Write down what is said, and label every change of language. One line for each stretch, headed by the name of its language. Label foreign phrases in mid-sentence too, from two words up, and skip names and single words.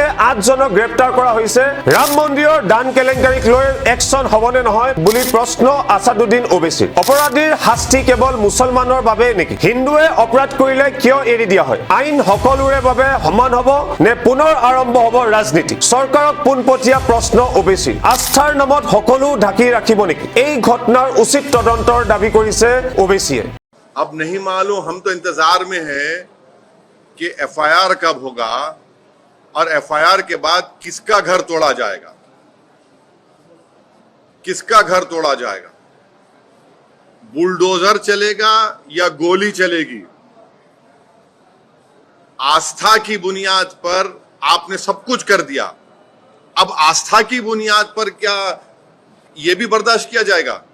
Assamese: 8 জনক গ্ৰেপ্তাৰ কৰা হৈছে ৰাম মন্দিৰৰ দান কেলেংকাৰীক লৈ একশন হবনে নহয় বুলি প্ৰশ্ন আসাদুদ্দিন ওবৈসীৰ অপৰাধীৰ শাস্তি কেৱল মুছলমানৰ বাবে নেকি হিন্দুৱে অপৰাধ কৰিলে কিয় এৰি দিয়া হয় আইন সকলোৰে বাবে সমান হ'ব নে পুনৰ আৰম্ভ হ'ব ৰাজনীতি চৰকাৰক পোনপটীয়া প্ৰশ্ন ওবৈসীৰ আস্থাৰ নামত সকলো ঢাকি ৰাখিব নেকি এই ঘটনাৰ উচিত তদন্তৰ দাবী কৰিছে ওবৈসীয়ে
Hindi: अब नहीं मालूम हम तो इंतजार में हैं कि एफआईआर कब होगा और एफआईआर के बाद किसका घर तोड़ा जाएगा किसका घर तोड़ा जाएगा बुलडोजर चलेगा या गोली चलेगी आस्था की बुनियाद पर आपने सब कुछ कर दिया अब आस्था की बुनियाद पर क्या यह भी बर्दाश्त किया जाएगा